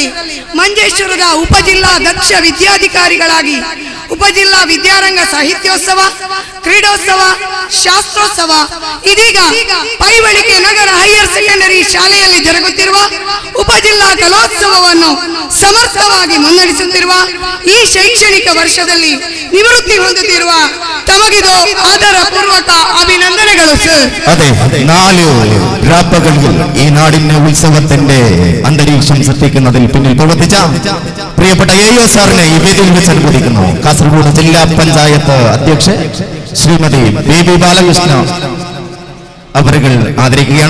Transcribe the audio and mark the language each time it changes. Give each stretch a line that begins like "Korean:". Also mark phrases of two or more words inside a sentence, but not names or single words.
Kannada: ಮಂಜೇಶ್ವರದ ಉಪಜಿಲ್ಲಾ ದಕ್ಷ ವಿದ್ಯಾಧಿಕಾರಿಗಳಾಗಿ ಉಪಜಿಲ್ಲಾ ವಿದ್ಯಾರಂಗ ಸಾಹಿತ್ಯೋತ್ಸವ, ಕ್ರೀಡೋತ್ಸವ, ಶಾಸ್ತ್ರೋತ್ಸವ, ಇದೀಗ ಪೈವಳಿಕೆ ನಗರ ಹೈಯರ್ ಸೆಕೆಂಡರಿ ಶಾಲೆಯಲ್ಲಿ ಜರುಗುತ್ತಿರುವ ಉಪಜಿಲ್ಲಾ ಕಲೋತ್ಸವವನ್ನು ಸಮರ್ಥವಾಗಿ ಮುನ್ನಡೆಸುತ್ತಿರುವ ಈ ಶೈಕ್ಷಣಿಕ ವರ್ಷದಲ್ಲಿ ನಿವೃತ್ತಿ ಹೊಂದುತ್ತಿರುವ ತಮಗಿದು
Malayalam: ആദര പൂർവക അഭിനന്ദനങ്ങൾ
Kannada: സർ.
Malayalam: അതെ, 4 ഗ്രാമങ്ങളിൽ ഈ നാടിന്റെ ഉത്സവത്തിന്റെ അന്തരീക്ഷം സൃഷ്ടിക്കുന്നതിൽ പിന്നിൽ പ്രവർത്തിച്ച പ്രിയപ്പെട്ട AO സാറിനെ ഈ വേദിയിൽ വെച്ച് അനുമോദിക്കുന്നു. കാസർഗോഡ് ജില്ലാ പഞ്ചായത്ത് അധ്യക്ഷ ശ്രീമതി ബേബി ബാലകൃഷ്ണ അവരുകൾ ആദരിക്കുകയാണ്.